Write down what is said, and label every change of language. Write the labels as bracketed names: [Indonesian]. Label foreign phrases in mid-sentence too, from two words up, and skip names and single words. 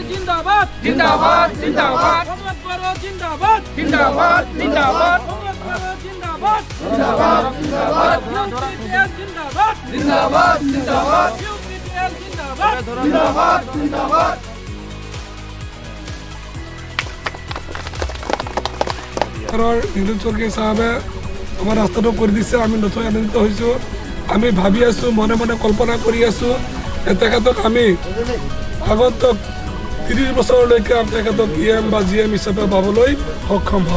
[Hindi] जिंदाबाद जिंदाबाद जिंदाबाद प्रमोद बड़ो जिंदाबाद जिंदाबाद जिंदाबाद प्रमोद बड़ो जिंदाबाद जिंदाबाद जिंदाबाद यूपीटीएल जिंदाबाद जिंदाबाद जिंदाबाद यूपीटीएल जिंदाबाद जिंदाबाद जिंदाबाद [Assamese] নীলোদ চৌধুৰী সাহেবে আমাৰ ৰাস্তাটো কৰি দিছে। আমি নথৈ আনন্দিত হৈছোঁ। আমি ভাবি আছোঁ মনে মনে কল্পনা কৰি আছোঁ তেখেতক আমি আগন্তক 30 বছৰলৈকে তেখেতক EM বা GM হিচাপে পাবলৈ সক্ষম হ'ম।